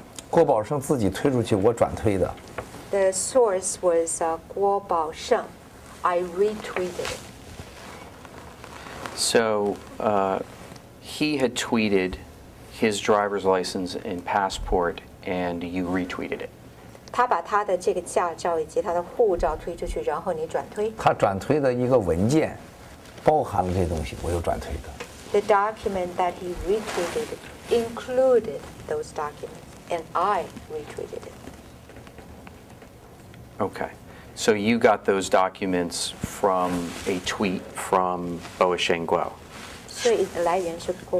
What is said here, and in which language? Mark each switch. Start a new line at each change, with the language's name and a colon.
Chinese: 郭宝胜自己推出去，我转推的。
English: The source was Guo Baosheng. I retweeted it. So he had tweeted his driver's license and passport, and you retweeted it.
Chinese: 他把他的这个驾照以及他的护照推出去，然后你转推。他转推的一个文件，包含了这东西，我又转推的。
English: The document that he retweeted included those documents, and I retweeted it. Okay. So you got those documents from a tweet from Voice of Guo.
Chinese: 所以来源是郭。